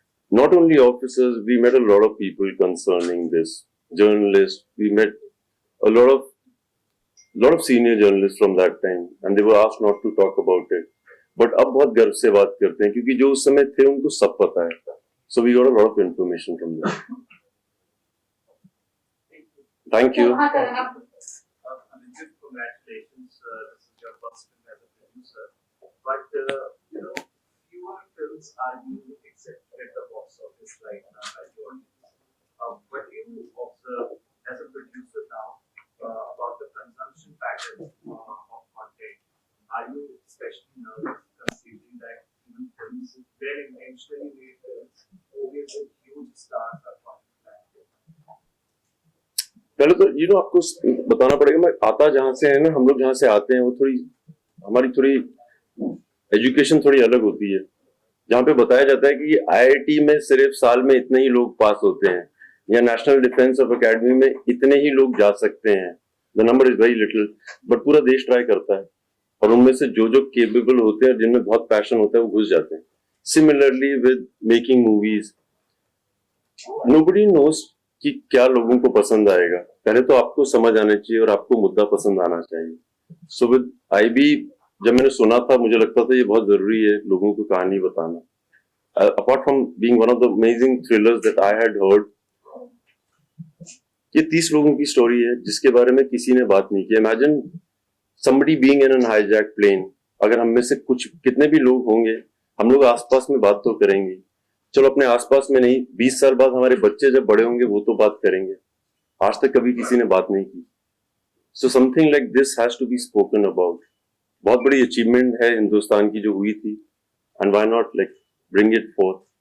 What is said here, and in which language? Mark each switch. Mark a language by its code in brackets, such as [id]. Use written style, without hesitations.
[en] Not only officers, we met a lot of people concerning this. Journalists, we met a lot of senior journalists from that time, and they were asked not to talk about it. [hi] But अब बहुत गर्व से बात करते हैं, क्योंकि जो उस समय थे उनको सब पता है. [en] So we got a lot of information from them. Thank you. Congratulations. This is your first film as a producer. But fewer films are being accepted at the box office right now as your audience. What do you observe as a producer now about the consumption patterns of content? Are you especially nervous considering that even films very intentionally made films always with huge stars are coming? [hi] पहले तो आपको बताना पड़ेगा, मैं आता जहां से है ना, हम लोग जहां से आते हैं, वो हमारी थोड़ी एजुकेशन थोड़ी अलग होती है, जहाँ पे बताया जाता है कि आईआईटी में सिर्फ साल में इतने ही लोग पास होते हैं, या नेशनल डिफेंस ऑफ एकेडमी में इतने ही लोग जा सकते हैं, [en] the number is very little, [hi] but पूरा देश ट्राई करता है और उनमें से जो केपेबल होते हैं, जिनमें बहुत पैशन होता है, वो घुस जाते हैं. [en] similarly with making movies, nobody knows [hi] कि क्या लोगों को पसंद आएगा. पहले तो आपको समझ आना चाहिए और आपको मुद्दा पसंद आना चाहिए. सो विद आईबी जब मैंने सुना था, मुझे लगता था ये बहुत जरूरी है लोगों को कहानी बताना. [en] apart from being one of the amazing thrillers that I had heard, [hi] ये 30 लोगों की स्टोरी है जिसके बारे में किसी ने बात नहीं की. [en] Imagine somebody being in an hijacked plane. [hi] अगर हम में से कुछ कितने भी लोग होंगे, हम लोग आसपास में बात तो करेंगे. चलो अपने आसपास में नहीं, 20 साल बाद हमारे बच्चे जब बड़े होंगे वो तो बात करेंगे. आज तक कभी किसी ने बात नहीं की. [en] So something like this has to be spoken about. [hi] बहुत बड़ी अचीवमेंट है हिंदुस्तान की जो हुई थी, [en] And why not like bring it forth.